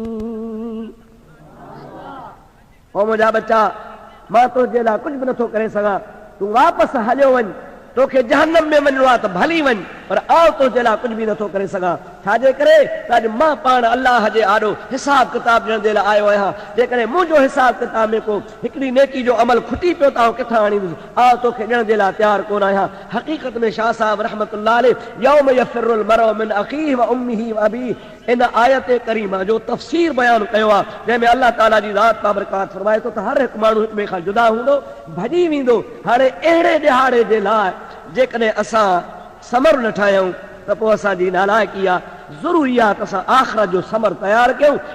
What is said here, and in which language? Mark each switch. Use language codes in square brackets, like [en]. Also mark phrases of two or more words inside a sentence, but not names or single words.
[sd] ओ मुंहिंजा बच्चा, मां तुंहिंजे लाइ कुझु बि नथो करे सघां, तूं वापसि हलियो वञ, तोखे जहन्नम में वञिणो आहे त भली वञ, पर आउं तुंहिंजे लाइ कुझु बि नथो करे सघां। छाजे करे? त अॼु मां पाण अल्लाह जे आॾो हिसाब किताब ॾियण जे लाइ आयो आहियां। जेकॾहिं मुंहिंजो हिसाब किताब में को हिकिड़ी नेकी जो अमल खुटी पियो त आउं किथां आणींदुसि, आउं तोखे ॾियण जे लाइ तयारु कोन आहियां। हक़ीक़त में शाह साहब [ar] رحمة الله عليه يوم يفر المرء من أخيه و أمه و أبيه, [sd] इन आयत करीमा जो तफ़सीर बयानु कयो आहे, जंहिंमें अल्लाह ताला जी ज़ात बाबरकात फरमाए थो त हर हिकु माण्हू हिक ॿिए खां जुदा हूंदो, भॼी वेंदो। हाणे अहिड़े ॾिहाड़े जे लाइ जेकॾहिं असां समर न ठाहियूं त पोइ असांजी नालाइकी आहे। ज़रूरी आहे त असां आख़िरत जो समर तयारु कयूं।